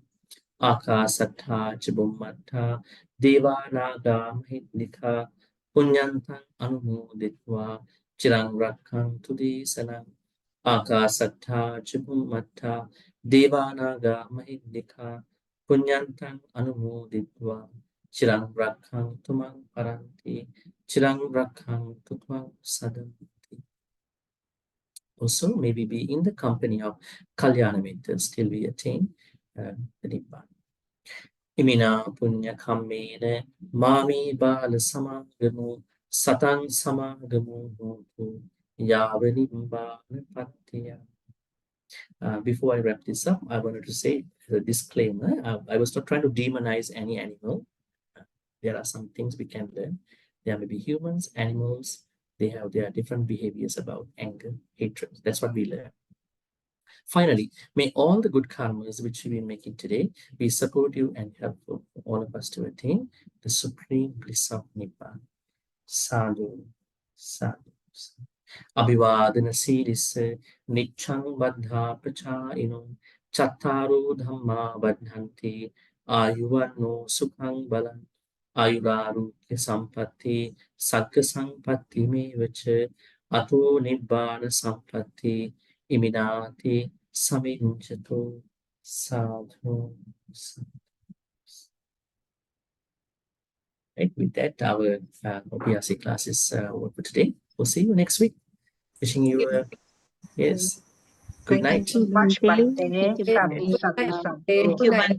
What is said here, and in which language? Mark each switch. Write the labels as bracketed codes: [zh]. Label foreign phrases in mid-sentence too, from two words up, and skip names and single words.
[pi] Akasattha cha bhummattha devanaga mahindika punyantang anumoditva chirang rakkhantu desanam. Akasattha cha bhummattha devanaga mahindika punyantang anumoditva chirang rakkhantu mang paranti chirang rakkhantu tvang sadanti. [en] Also, maybe be in the company of [pi] Kalyana Mitras [en] till we attain the Nibbana. [pi] Imina punya kammene mami bala samagamu satang samagamu hotu yavanimba pattiya. [en] Before I wrap this up, I wanted to say as a disclaimer, I was not trying to demonize any animal. There are some things we can learn. There may be humans, animals, they have their different behaviors about anger, hatred. That's what we learn. Finally, may all the good karmas which we've been making today be supportive and helpful for all of us to attain the supreme bliss of Nibbana. [pi] Sadhu, sadhu, sadhu. Abhivadana siddhisse niccang baddha prachayino chattaro dhamma baddhanti ayuvanno sukhang balam Ayurarogya sampatti, Sagga sampatti mevacha, Ato nibbana sampatti, Iminati saminjato, sadhu. [en] Right, with that, our OPRC class is over for today. We'll see you next week. Wishing you a yes. Good night. Thank you, Bhante. Bhante. Thank you, Sadhu, Bhante. [pi] sadhu, sadhu. [en] Thank you, Bhante.